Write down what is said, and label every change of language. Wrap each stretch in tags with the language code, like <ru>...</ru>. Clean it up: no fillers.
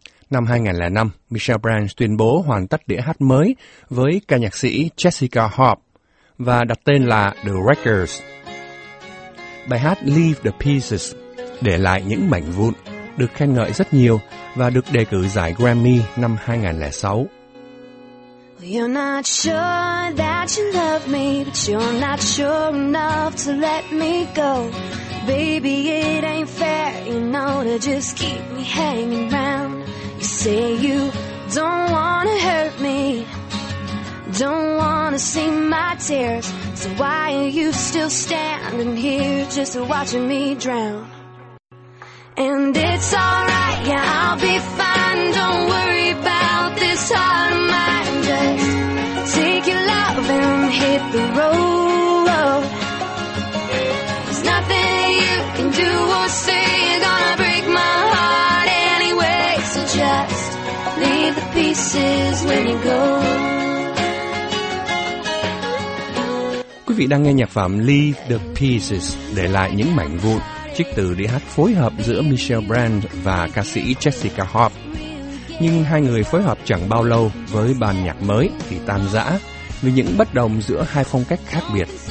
<vi>Năm 2005, Michelle Branch tuyên bố hoàn tất đĩa hát mới với ca nhạc sĩ Jessica Hobb và đặt tên là The Wreckers. Bài hát Leave the Pieces, để lại những mảnh vụn, được khen ngợi rất nhiều và được đề cử giải Grammy năm 2006.</vi> <en>You're not sure that you love me, but you're not sure enough to let me go. Baby, it ain't fair, you know, to just keep me hanging around. You say you don't wanna hurt me. don't want to see my tears. So why are you still standing here just watching me drown? And it's alright, yeah, I'll be fine. Don't worry about this heart of mine. Just take your love and hit the road. There's nothing you can do or say. You're gonna break my heart anyway. So just leave the pieces when you go.</en> <vi>Quý vị đang nghe nhạc phẩm Leave the Pieces, để lại những mảnh vụn. Trích từ đĩa hát phối hợp giữa Michelle Brand và ca sĩ Jessica Hobb. Nhưng hai người phối hợp chẳng bao lâu với bản nhạc mới thì tan rã vì những bất đồng giữa hai phong cách khác biệt.</vi>